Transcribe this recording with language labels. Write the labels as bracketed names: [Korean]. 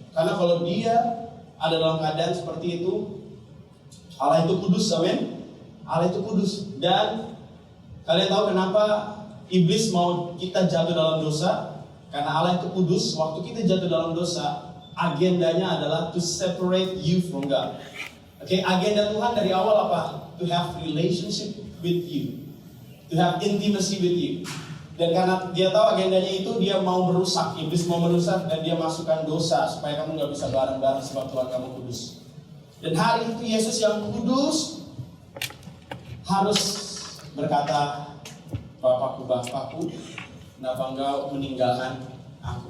[Indonesian] Karena kalau dia ada dalam keadaan seperti itu, Allah itu kudus, amin. Allah itu kudus. Dan kalian tahu kenapa iblis mau kita jatuh dalam dosa? Karena Allah itu kudus. Waktu kita jatuh dalam dosa, agendanya adalah [English] to separate you from God. [Indonesian] Oke, agenda Tuhan dari awal apa? [English] To have relationship with you, to have intimacy with you. [Indonesian] Dan karena dia tahu agendanya itu, dia mau merusak, iblis mau merusak, dan dia masukkan dosa supaya kamu nggak bisa bareng-bareng sebab Tuhan kamu kudus. Dan hari itu Yesus yang kudus harus berkata, Bapakku, kenapa engkau meninggalkan aku?